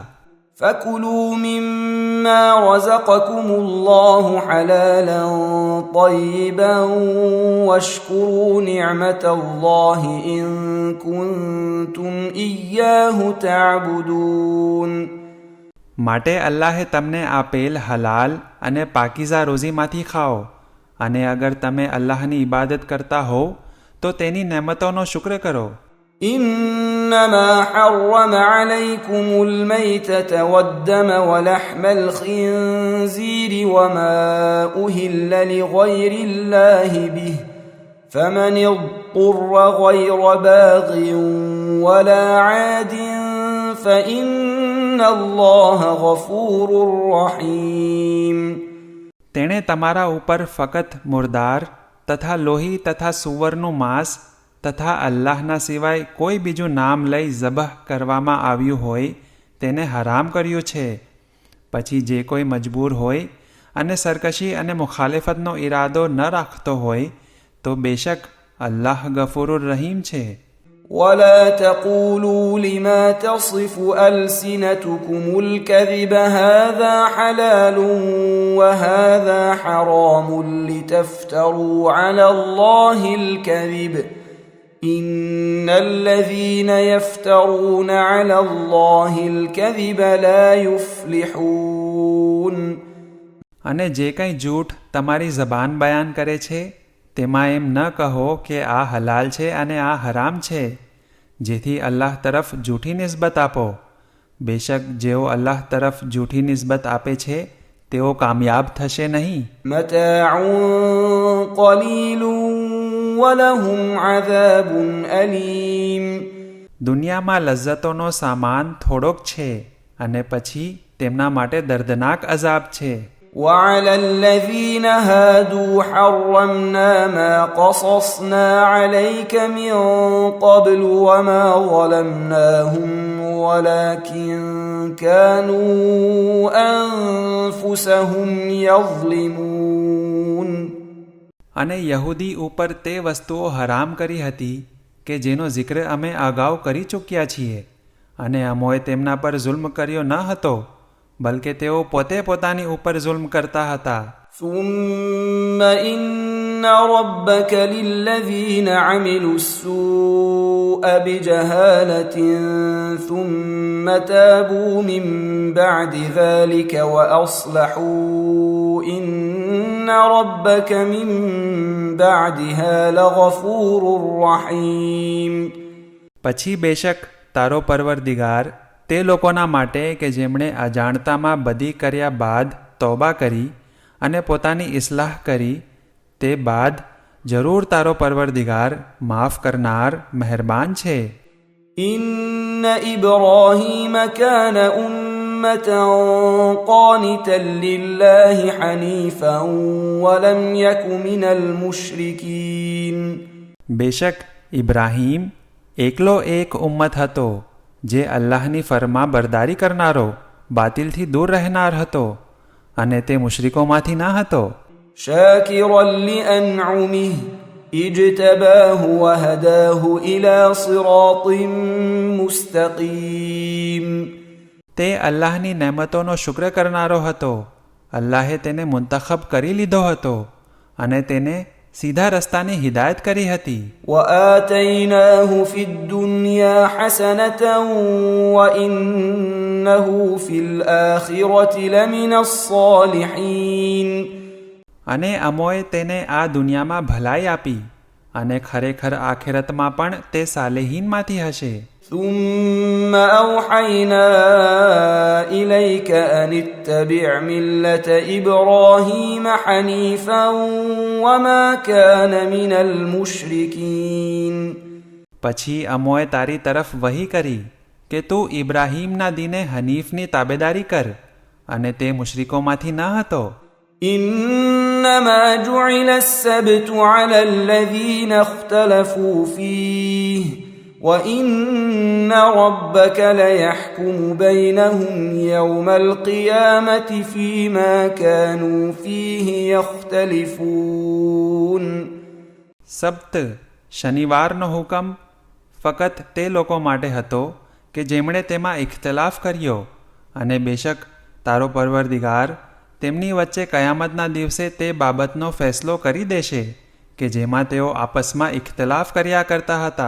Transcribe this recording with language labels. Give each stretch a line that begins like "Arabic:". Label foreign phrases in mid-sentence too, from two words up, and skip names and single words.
Arabic: فَكُلُوا مِمَّا رَزَقَكُمُ اللَّهُ حَلَالًا طَيِّبًا وَاشْكُرُوا نِعْمَةَ اللَّهِ إِن كُنتُمْ إِيَّاهُ تَعْبُدُونَ.
Gujarati: માટે અલ્લાહે તમને આપેલ હલાલ અને પાકીઝા રોઝીમાંથી ખાઓ, અને અગર તમે અલ્લાહની ઇબાદત કરતા હોવ તો તેની નેમતોનો શુક્ર કરો.
Arabic: إنما حرم عليكم الميتة والدم ولحم الخنزير وما أهل لغير الله به فمن اضطر غير باغ ولا عاد فإن الله غفور رحيم.
Gujarati: તેણે તમારા ઉપર ફકત મુર્દાર તથા લોહી તથા સુવરનું માંસ તથા અલ્લાહના સિવાય કોઈ બીજું નામ લઈ ઝબહ કરવામાં આવ્યું હોય તેને હરામ કર્યું છે. પછી જે કોઈ મજબૂર હોય અને સરકશી અને મુખાલિફતનો ઈરાદો ન રાખતો હોય તો બેશક અલ્લાહ
Arabic: غفور رحيم
Gujarati: છે.
Arabic: ولا تقولوا لما تصف ألسنتكم الكذب هذا حلال وهذا حرام لتفتروا على الله الكذب إن الذين يفترون على الله الكذب لا يفلحون.
Gujarati: અને જે કંઈ જૂઠ તમારી જબાન બયાન કરે છે તેમાં એમ ન કહો કે આ હલાલ છે અને આ હરામ છે, જેથી અલ્લાહ તરફ જૂઠી નિસ્બત આપો. બેશક જેઓ અલ્લાહ તરફ જૂઠી નિસ્બત આપે છે તેઓ કામયાબ થશે નહીં.
Arabic: متاع قليل ولهم عذاب أليم.
Gujarati: દુનિયામાં લજ્જતોનો સામાન થોડોક છે અને પછી તેમના માટે દર્દનાક અઝાબ છે.
Arabic: وعلى الذين هادوا حرمنا ما قصصنا عليك من قبل وما ظلمناهم ولكن كانوا أنفسهم يظلمون.
Gujarati: અને યહૂદી ઉપર તે વસ્તુઓ હરામ કરી હતી કે જેનો જિક્ર અમે અગાઉ કરી ચૂક્યા છીએ, અને અમોએ તેમના પર જુલ્મ કર્યો ન હતો, બલકે તેઓ પોતે પોતાની ઉપર જુલ્મ કરતા હતા.
Arabic: ثم إن ربك للذين عملوا السوء بجهالة ثم تابوا من بعد ذلك وأصلحوا إن ربك من بعدها لغفور رحيم.
Gujarati: પછી બેશક તારો પરવરદિગાર તે લોકોના માટે કે જેમણે અજાણતામાં બદી કર્યા બાદ તૌબા કરી અને પોતાની ઇસ્લાહ કરી, તે બાદ જરૂર તારો પરવરદિગાર માફ કરનાર મહેરબાન છે.
Arabic: إن إبراهيم كان أمة قانتا لله حنيفا ولم يك من المشركين.
Gujarati: બેશક ઇબ્રાહીમ એકલો એક ઉમ્મત હતો જે અલ્લાહની ફરમા બરદારી કરનારો, બાતિલથી દૂર રહેનાર હતો, અને તે મુશરિકોમાંથી ન હતો.
Arabic: شاكرا لأنعمه اجتباه وهداه إلى صراط مستقيم.
Gujarati: તે અલ્લાહની નેમતોનો શુક્ર કરનારો હતો. અલ્લાહે તેને મુંતખબ કરી લીધો હતો અને તેને સીધા રસ્તાની હિદાયત કરી હતી.
Arabic: وآتيناه في الدنيا حسنة وإنه في الآخرة لمن الصالحين.
Gujarati: અને અમોએ તેને આ દુનિયામાં ભલાઈ આપી અને ખરેખર આખિરતમાં પણ તે સાલેહીનમાંથી હશે.
Arabic: ثم أوحينا إليك أن اتبع ملة إبراهيم حنيفا وما كان من المشركين.
Gujarati: પછી અમોએ તારી તરફ વહી કરી કે તું ઇબ્રાહીમના દીને હનીફની તાબેદારી કર, અને તે મુશરિકોમાંથી ન હતો.
Arabic: إنما جعل السبت على الذين اختلفوا فيه وإن ربك ليحكم بينهم يوم القيامة فيما كانوا فيه يختلفون.
Gujarati: સબ્ત શનિવારનો હુકમ ફકત તે લોકો માટે હતો કે જેમણે તેમાં ઇખ્તલાફ કર્યો, અને બેશક તારો પરવરદિગાર તેમની વચ્ચે કયામતના દિવસે તે બાબતનો ફેસલો કરી દેશે કે જેમાં તેઓ આપસમાં ઇખ્તલાફ કર્યા કરતા હતા.